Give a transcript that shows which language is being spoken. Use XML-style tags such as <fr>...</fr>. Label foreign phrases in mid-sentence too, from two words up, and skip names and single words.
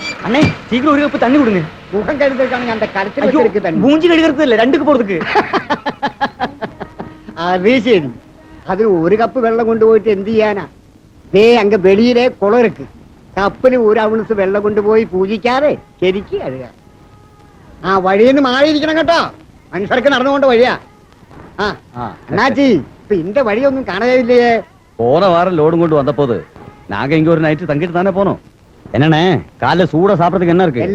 <ta>அண்ணே சீக்கிரம் ஒரு கப்பு தண்ணி கொடுங்க. முகம் கழுதுக்கான அந்த கருத்துல வச்சிருக்கு தண்ணி. மூஞ்சி கழுகிறது இல்ல, ரெண்டுக்கு போறதுக்கு. அது சரி. அது ஒரு</ta> <ml>கപ്പ് വെള്ളം കൊണ്ടുപോയിട്ട് എന്ത് ചെയ്യാനാ? ദേ അങ്ങ് വെളിയിലെ കുളം ഇருக்கு. കപ്പിന് ഒരു ഔൺസ് വെള്ളം കൊണ്ടുപോയി പൂജിക്കാതെ ശരിക്ക് കഴുക. ആ വഴിയെന്ന് മാറിയിരിക്കണം കേട്ടോ. മനുഷ്യർക്ക് നടന്നുകൊണ്ട് വഴിയാ. ആ അണ്ണാച്ചി ഇപ്പൊ ഇന്റെ വഴിയൊന്നും കാണാനില്ലേ?</ml> <ta>போன வாரம் லோடும் கொண்டு வந்த போது நாங்க இங்க ஒரு நைட்டு தங்கிட்டு தானே போனோம். என்னண்ணே காலைல சூடா சாப்பிடறதுக்கு என்ன இருக்கு?</ta>